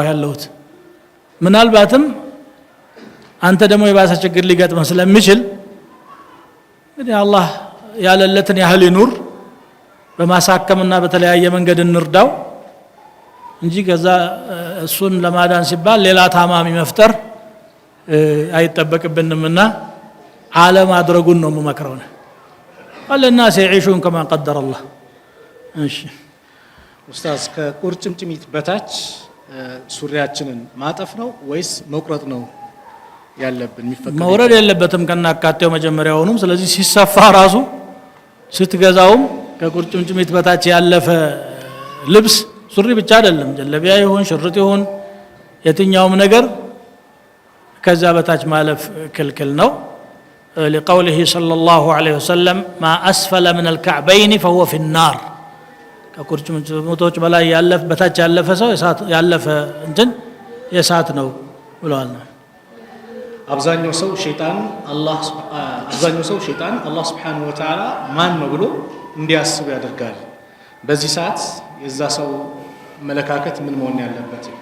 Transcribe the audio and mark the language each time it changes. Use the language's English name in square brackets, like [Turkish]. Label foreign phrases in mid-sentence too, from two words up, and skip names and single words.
[Amharic] ያለሁት ምናልባትም አንተ ደግሞ የባሰ ችግር ሊገጥመህ ስለሚችል እንግዲህ አላህ ያለለትን ያህል ይኑር በማሳከምና በተለያየ መንገድ እንርዳው እንጂ ከዛ እሱን ለማዳን ሲባል ሌላ ታማሚ መፍጠር አይተበቅብንምና ዓለም አድርጉን ነው መመክረው ነው [Arabic] الناس يعيشون كما قدر الله [Amharic] እሺ ኡስታዝ ከቁርጭምጭሚት በታች ሱሪያችንን ማጠፍ ነው ወይስ መቁረጥ ነው ያለብን የሚፈቀደው መውረድ የለበትም ከናካቴው መጀመሪያውንም ስለዚህ ሲሰፋ ራሱ ስትገዛውም ከቁርጭምጭሚት በታች ያለፈ ልብስ ሱሪ ብቻ አይደለም ጀለቢያ ይሁን ሽርጥ ይሁን የትኛውም ነገር ከዛ በታች ማለፍ ክልክል ነው [Arabic] لقوله صلى الله عليه وسلم ما أسفل من الكعبين فهو في النار [Amharic] ከቁርጭምጭሚቶች በላይ ያለፈ በታች ያለፈ ሰው ያለፈ እንትን የሳት ነው ብለዋል አብዛኛው ሰው ሸይጣን አላህ [Arabic] سبحانه وتعالى [Amharic] ማን ነው ብሎ እንዲያስብ ያደርጋል በዚህ ሰዓት የዛ ሰው መለካከት ምን መሆን ያለበት